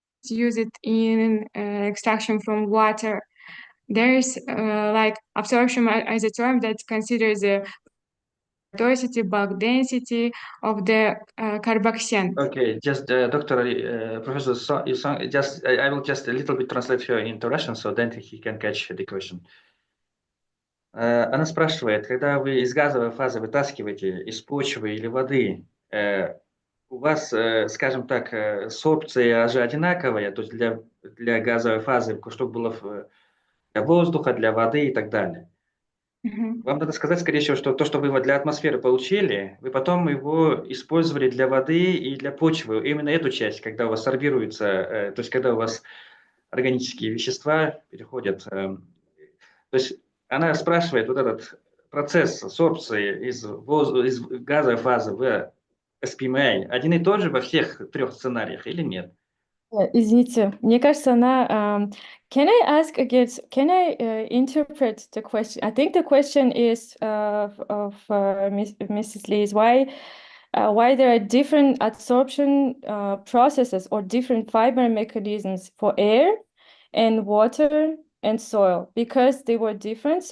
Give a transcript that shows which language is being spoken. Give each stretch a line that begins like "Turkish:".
English: use it in extraction from water. There's like absorption as a term that considers the porosity, bulk density of the carboxyl. Okay, just Doctor Professor just I will just a little bit translate her into Russian, so then he can catch the question.
Russian: Она спрашивает, когда вы из газовой фазы вытаскиваете из почвы или воды, у вас, скажем так, сорбция же одинаковая, то есть для газовой фазы, чтобы было для воздуха, для воды и так далее. Вам надо сказать, скорее всего, что то, что вы для атмосферы получили, вы потом его использовали для воды и для почвы. Именно эту часть, когда у вас сорбируется, то есть когда у вас органические вещества переходят. То есть она спрашивает вот этот процесс сорбции из газовой фазы в SPMA один и тот же во всех трех сценариях или нет? Извините, мне кажется, она...
English: can I ask again, can I interpret the question? I think the question is of Mrs. Lee is why there are different absorption processes or different fiber mechanisms for air and water and soil, because they were different.